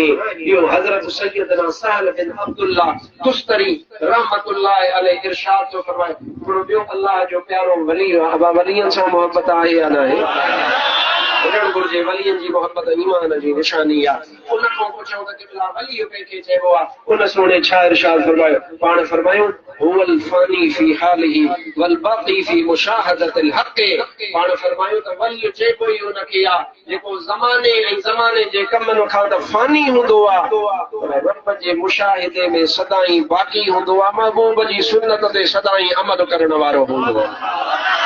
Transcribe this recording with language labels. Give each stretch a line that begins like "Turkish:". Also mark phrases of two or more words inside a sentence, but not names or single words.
Sindhi: इहो हज़रत सैयदना साल बिन अब्दुल्लाह तुस्तरी
Arabic: رحمة الله عليه
Sindhi: इरशाद थो फरमाए। ॿियो अल्लाह जो प्यारो वली आहे, अबा वलियनि सां मोहबत आहे या न आहे? हुजण घुर्जे, वलियनि जी मोहबत ईमान जी निशानी आहे। उन खां पुछऊं त क़िबला वली कंहिंखे चइबो आहे? उन सोने छा इरशाद फरमायो? पाण फरमायो
Arabic: هو الفاني في حاله والباقي في مشاهدة الحق.
Sindhi: पाण फरमायो त वली चइबो ई उनखे आहे जेको ज़माने ऐं ज़माने जे कमनि खां त फानी हूंदो आहे, पर रब जे मुशाहिदे में सदाईं बाक़ी हूंदो आहे, महबूब जी सुन्नत ते सदाईं अमल करण वारो हूंदो आहे।